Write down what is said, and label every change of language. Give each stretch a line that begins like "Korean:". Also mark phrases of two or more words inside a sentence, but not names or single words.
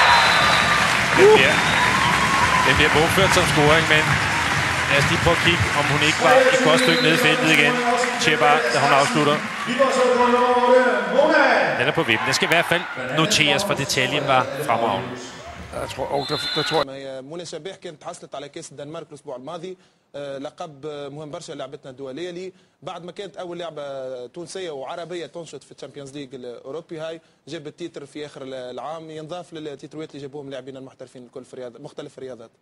Danish: Den bliver bogført som scoring, men lad os lige prøve at kigge, om hun ikke var et godt stykke nede i feltet igen. Shepard, da hun afslutter. Den er på vippen. Den skal i hvert fald noteres, for detaljen var fremragende.
Swedish: Jag tror
Arabic: منى شبيح كانت حصلت على كاس الدنمارك الاسبوع الماضي لقب مهم برشا لعبتنا الدوليه لي بعد ما كانت اول لعبه تونسيه وعربيه تنشط في
English: Champions League
Arabic: الاوروبي هاي جابت تيتر في اخر العام ينضاف للتيتروات اللي جابوهم لاعبين المحترفين الكل في مختلف الرياضات.